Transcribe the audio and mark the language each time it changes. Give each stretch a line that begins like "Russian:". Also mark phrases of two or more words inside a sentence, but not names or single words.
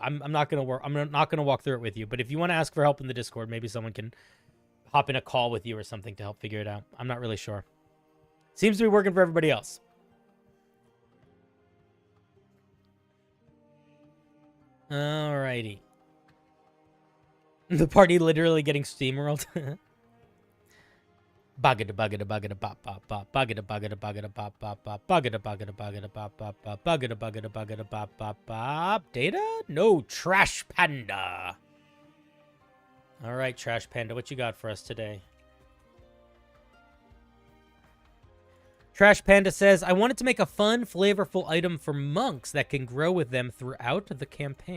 English: I'm not gonna walk through it with you. But if you want to ask for help in the Discord, maybe someone can hop in a call with you or something to help figure it out. I'm not really sure. Seems to be working for everybody else. Alrighty. The party literally getting steamrolled. Buggada buggada buggada pop pop pop. Buggada buggada buggada pop pop pop. Buggada buggada buggada pop pop pop. Buggada buggada buggada pop pop pop. Data? No, Trash Panda. Alright, Trash Panda, what you got for us today? Trash Panda says, I wanted to make a fun, flavorful item for monks that can grow with them throughout the campaign.